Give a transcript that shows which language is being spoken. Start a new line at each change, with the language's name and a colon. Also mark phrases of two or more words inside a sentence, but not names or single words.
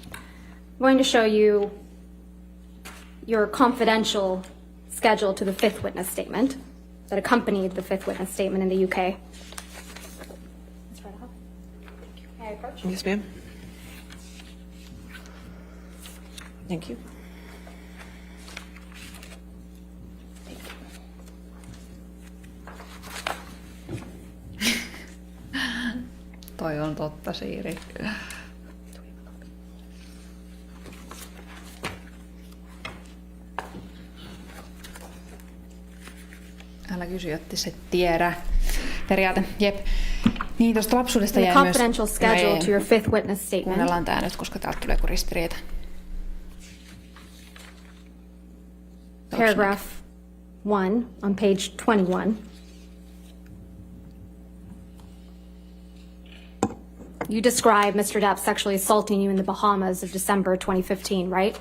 English: I'm going to show you your confidential schedule to the 5th witness statement that accompanied the 5th witness statement in the UK. May I approach? Yes, ma'am. Thank you.
Finnish: Toi on totta, Siiri. Älä kysy, jotta se tiedä. Periaate, jep. Niin, tuosta lapsuudesta
English: The
Finnish: jäi myös...
English: confidential schedule to your 5th witness statement.
Finnish: Kuunnellaan tää nyt, koska täältä tulee joku ristiriita.
English: Paragraph 1 on page 21. You describe Mr. Depp sexually assaulting you in the Bahamas of December 2015, right?